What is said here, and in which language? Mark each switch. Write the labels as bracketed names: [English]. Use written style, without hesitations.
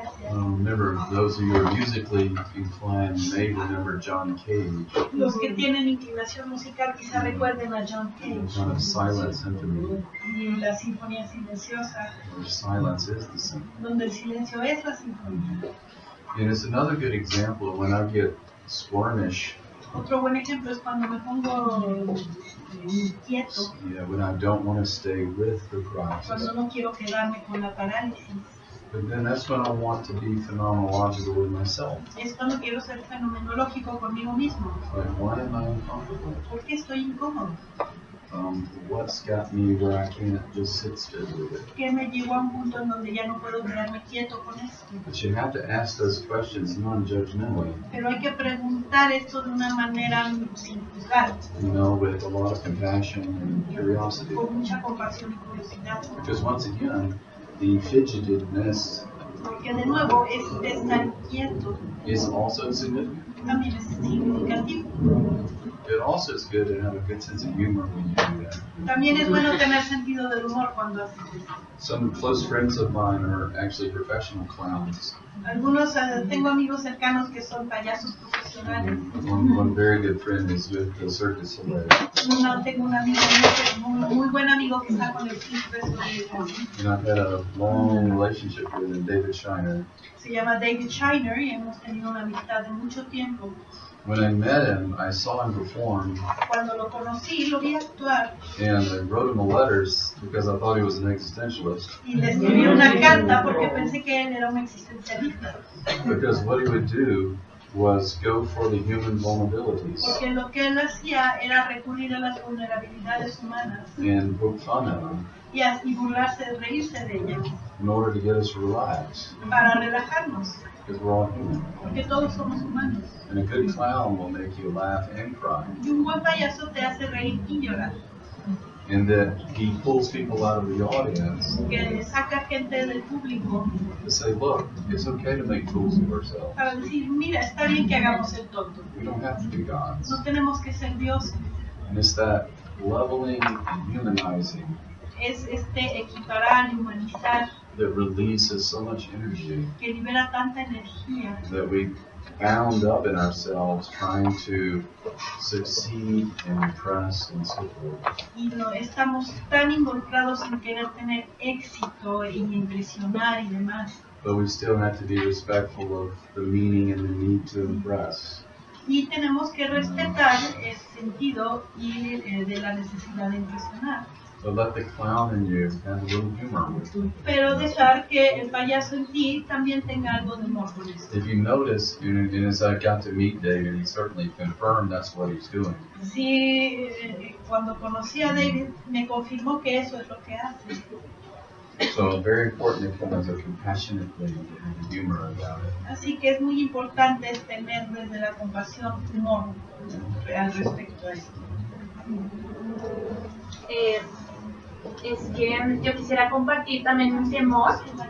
[English] Remember, those of you who are musically inclined may remember John Cage. [Spanish] Los que tienen inclinación musical quizá recuerden a John Cage. [English] Kind of silent symphony, [Spanish] Y la sinfonía silenciosa, [English] where silence is the symphony. [Spanish] donde el silencio es la sinfonía. [English] And it's another good example of when I get squirmish, [Spanish] Otro buen ejemplo es cuando me pongo inquieto, [English] when I don't want to stay with the [Spanish] cuando [English] process. [Spanish] no quiero quedarme con la parálisis. [English] But then that's when I want to be phenomenological with myself. [Spanish] Es cuando quiero ser fenomenológico conmigo mismo. [English] Like, why am I uncomfortable? [Spanish] ¿Por qué estoy incómodo? [English] What's got me where I can't just sit still with it? [Spanish] ¿Qué me llevó a un punto en donde ya no puedo quedarme quieto con esto? [English] But you have to ask those questions non-judgmentally, [Spanish] Pero hay que preguntar esto de una manera sin juzgar, [English] with a lot of compassion and curiosity. [Spanish] con mucha compasión y curiosidad. [English] Because once again, the fidgetedness [Spanish] Porque de nuevo, estar inquieto [English] is also significant. [Spanish] también es significativo. [English] It also is good to have a good sense of humor when you do that. [Spanish] También es bueno tener sentido del humor cuando haces esto. [English] Some close friends of mine are actually professional clowns. [Spanish] Algunos, tengo amigos cercanos que son payasos profesionales. [English] One very good friend is with the Cirque du Soleil. [Spanish] Tengo un amigo muy buen amigo que está con el Cirque du Soleil. [English] And I've had a long relationship with him, David Shiner. [Spanish] Se llama David Shiner y hemos tenido una amistad de mucho tiempo. [English] When I met him, I saw him perform, [Spanish] Cuando lo conocí, lo vi actuar [English] and I wrote him a letters because I thought he was an existentialist. [Spanish] y le escribí una carta porque pensé que él era un existencialista. [English] Because what he would do was go for the human vulnerabilities [Spanish] Porque lo que él hacía era recurrir a las vulnerabilidades humanas [English] and poke fun at them [Spanish] y burlarse, reírse de ellas [English] in order to get us to relax. [Spanish] para relajarnos, [English] Because we're all human. [Spanish] porque todos somos humanos. [English] And a good clown will make you laugh and cry. [Spanish] Y un buen payaso te hace reír y llorar, [English] And that he pulls people out of the audience [Spanish] que saca gente del público [English] to say, look, it's okay to make fools of ourselves. [Spanish] para decir, mira, está bien que hagamos el tonto, [English] We don't have to be gods. [Spanish] no tenemos que ser dioses. [English] And it's that leveling and humanizing [Spanish] Es equiparar y humanizar [English] that releases so much energy [Spanish] que libera tanta energía [English] that we bound up in ourselves trying to succeed and impress and so forth. [Spanish] y estamos tan involucrados en querer tener éxito y impresionar y demás. [English] But we still have to be respectful of the meaning and the need to impress. [Spanish] Y tenemos que respetar el sentido y de la necesidad de impresionar. [English] But let the clown in you have a little humor with it. [Spanish] Pero dejar que el payaso en ti también tenga algo de humor con esto. [English] If you notice, and as I got to meet David, he certainly confirmed that's what he's doing. [Spanish] Sí, cuando conocí a David me confirmó que eso es lo que hace. [English] So very important to come as a compassionate lady to have humor about it. [Spanish] Así que es muy importante tener desde la compasión humor al respecto a esto. Es que yo quisiera compartir también un temor.